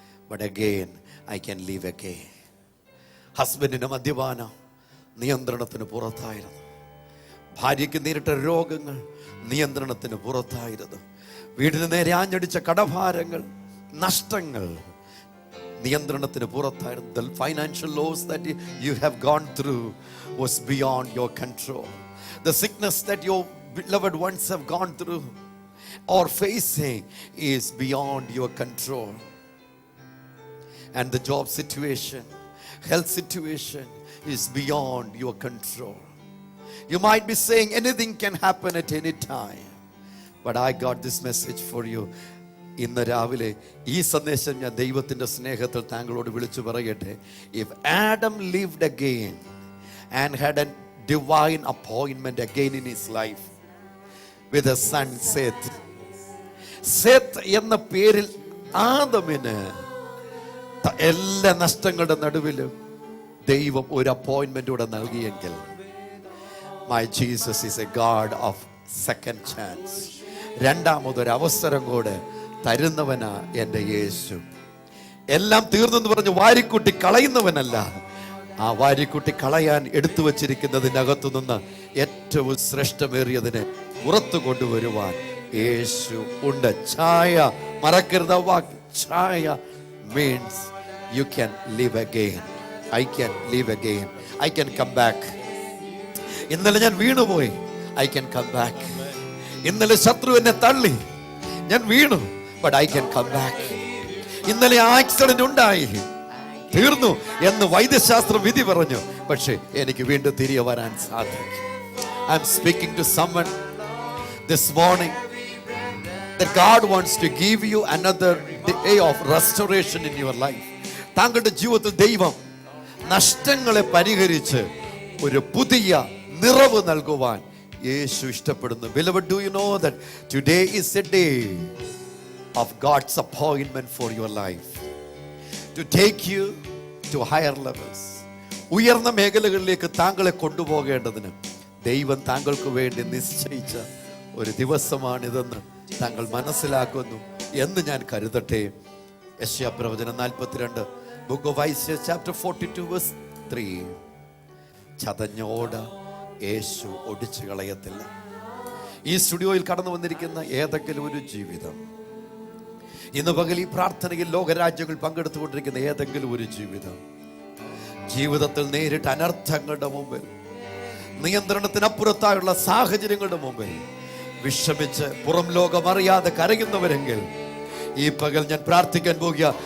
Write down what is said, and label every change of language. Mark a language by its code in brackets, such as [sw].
[en] But again I can leave again. [ml] ഹസ്ബൻഡിൻ്റെ മദ്യപാനം നിയന്ത്രണത്തിന് പുറത്തായിരുന്നു. ഭാര്യയ്ക്ക് നേരിട്ട രോഗങ്ങൾ നിയന്ത്രണത്തിന് പുറത്തായിരുന്നു. വീടിന് നേരെ ആഞ്ഞടിച്ച കടഭാരങ്ങൾ, നഷ്ടങ്ങൾ നിയന്ത്രണത്തിന് പുറത്തായിരുന്നു. [en] The financial loss that you have gone through was beyond your control. The sickness that your beloved ones have gone through or facing is beyond your control. And the job situation, health situation is beyond your control. You might be saying anything can happen at any time, but I got this message for you. [ml] ഇന്ന് രാവിലെ ഈ സന്ദേശം ഞാൻ ദൈവത്തിൻ്റെ സ്നേഹത്തിൽ താങ്കളോട് വിളിച്ചു പറയട്ടെ. [en] If Adam lived again and had a divine appointment again in his life with a son Seth. [ml] Seth എന്ന പേരിൽ ആദമിന് എല്ലാ നഷ്ടങ്ങളുടെ നടുവിലും ദൈവം ഒരു അപ്പോയിന്റ്മെന്റ് കൂടെ നൽകിയെങ്കിൽ, [en] my Jesus is a God of second chance. [ml] രണ്ടാമതൊരു അവസരം കൂടെ തരുന്നവനാ എൻ്റെ യേശു. എല്ലാം തീർന്നെന്ന് പറഞ്ഞ് വാരിക്കൂട്ടി കളയുന്നവനല്ല. ആ വാരിക്കൂട്ടി കളയാൻ എടുത്തു വച്ചിരിക്കുന്നതിനകത്തു നിന്ന് ഏറ്റവും ശ്രേഷ്ഠമേറിയതിനെ പുറത്തു കൊണ്ടുവരുവാൻ യേശു ഉണ്ട്. ഛായ മറക്കരുത്. [en] വാക്ക് ഛായ means you can live again. I can live again. I can come back. [ml] ഇന്നലെ ഞാൻ വീണുപോയി. [en] I can come back. [ml] ഇന്നലെ ശത്രു എന്നെ തള്ളി, ഞാൻ വീണു. [en] But I can come back. [ml] ഇന്നലെ ആക്സിഡന്റ് ഉണ്ടായി, തീർന്നു എന്ന് വൈദ്യശാസ്ത്രം വിധി പറഞ്ഞു. പക്ഷേ എനിക്ക് വീണ്ടും തിരികെ വരാൻ സാധിക്കും. [en] I am speaking to someone this morning that God wants to give you another day of restoration in your life. [ml] താങ്കളുടെ ജീവിതത്തിൽ ദൈവം നഷ്ടങ്ങളെ പരിഹരിച്ച് ഒരു പുതിയ നിറവ് നൽകുവാൻ യേശു ഇഷ്ടപ്പെടുന്നു. [en] Beloved, do you know that today is a day of God's appointment for your life to take you to higher levels. [ml] ഉയർന്ന മേഖലകളിലേക്ക് താങ്കളെ കൊണ്ടുപോകേണ്ടതിന് ദൈവം താങ്കൾക്ക് വേണ്ടി നിശ്ചയിച്ച ഒരു ദിവസമാണിതെന്ന് താങ്കൾ മനസ്സിലാക്കുന്നു എന്ന് ഞാൻ കരുതട്ടെ. യെശയ്യാ പ്രവചനം 42, [en] Book of Isaiah chapter 42 verse 3. [ml] ചതഞ്ഞോട് യേശു ഒടിച്ചു കളയത്തില്ല. ഈ സ്റ്റുഡിയോയിൽ കടന്നു വന്നിരിക്കുന്ന ഏതെങ്കിലും ഒരു ജീവിതം, ഇന്ന് പകൽ ഈ പ്രാർത്ഥനയിൽ ലോകരാജ്യങ്ങൾ പങ്കെടുത്തുകൊണ്ടിരിക്കുന്ന ഏതെങ്കിലും ഒരു ജീവിതത്തിൽ നേരിട്ട് അനർത്ഥങ്ങളുടെ മുമ്പിൽ, നിയന്ത്രണത്തിനപ്പുറത്തായുള്ള സാഹചര്യങ്ങളുടെ മുമ്പിൽ വിഷമിച്ച് പുറം ലോകം അറിയാതെ കരയുന്നവരെങ്കിൽ ഈ പകൽ ഞാൻ പ്രാർത്ഥിക്കാൻ പോകുക.